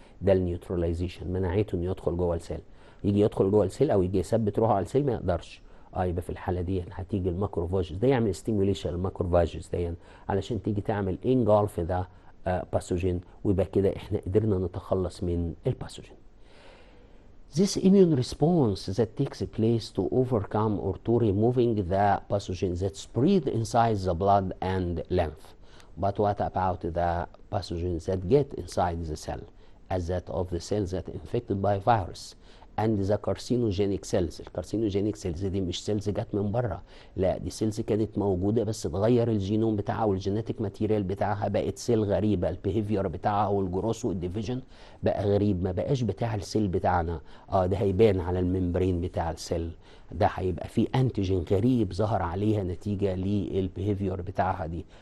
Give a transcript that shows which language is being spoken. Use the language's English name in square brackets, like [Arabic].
[Arabic] ده النيوتراليزيشن، منعته انه يدخل جوه السيل. يجي يدخل جوه السيل او يجي يثبت روحه على السيل ما يقدرش. يبقى في الحاله دي هتيجي الماكروفاجز ده يعمل ستيميوليشن الماكروفاجز دي علشان تيجي تعمل انجولف ده باثوجين، ويبقى كده احنا قدرنا نتخلص من الباثوجين. [English] This immune response that takes place to overcome or to removing the pathogen that spread inside the blood and lymph. But what about the pathogens that get inside the cell, as that of the cells that infected by virus and the carcinogenic cells. [Arabic] الكارسينوجينيك سيلز دي مش سيلز جت من بره، لا دي سيلز كانت موجوده بس اتغير الجينوم بتاعها والجينيتك ماتيريال بتاعها، بقت سيل غريبه، البيهيفير بتاعها والجروس والديفيجن بقى غريب، ما بقاش بتاع السيل بتاعنا. ده هيبان على الممبرين بتاع السيل، ده هيبقى فيه انتيجين غريب ظهر عليها نتيجه للبيهيفير بتاعها دي.